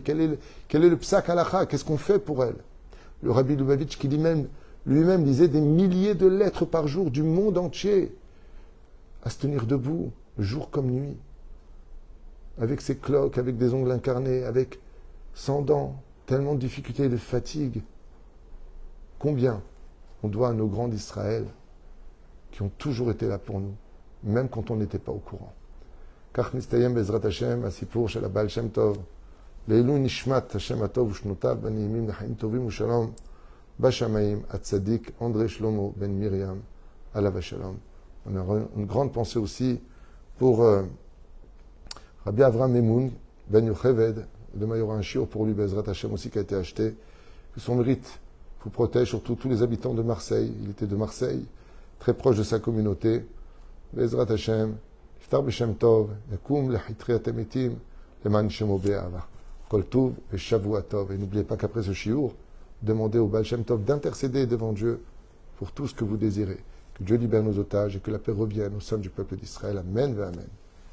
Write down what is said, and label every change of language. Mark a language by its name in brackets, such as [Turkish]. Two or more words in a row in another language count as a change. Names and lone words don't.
[French] Quel est le [Hebrew] פסק הלכה? [French] Qu'est-ce qu'on fait pour elle? Le Rabbi Lubavitch qui lui-même lisait des milliers de lettres par jour du monde entier à se tenir debout, jour comme nuit, avec ses cloques, avec des ongles incarnés, avec 100 dents, tellement de difficultés et de fatigue. Combien on doit à nos grands d'Israël qui ont toujours été là pour nous, même quand on n'était pas au courant. [Hebrew] כך מסתיים בעזרת השם הסיפור של הבעל שם טוב לעילוי נשמת השם הטוב ושנותיו הנעימים לחיים טובים ושלום בשמיים הצדיק אנדרי שלמה בן מרים עליו השלום. [French] On a une grande pensée aussi pour Rabbi Avram Memoun ben Yocheved. Demain il y aura un shiur pour lui [Hebrew] בעזרת השם [French] aussi qui a été acheté, que son mérite vous protège, surtout tous les habitants de Marseille. Il était de Marseille, très proche de sa communauté. [Hebrew] בעזרת השם יפתח בשם טוב, יקום לתחיית המתים, למען שמו באהבה. כל טוב ושבוע טוב. [French] Et n'oubliez pas qu'après ce shiur, demandez au Baal Shem Tov d'intercéder devant Dieu pour tout ce que vous désirez. Que Dieu libère nos otages et que la paix revienne au sein du peuple d'Israël. [Hebrew] אמן ואמן.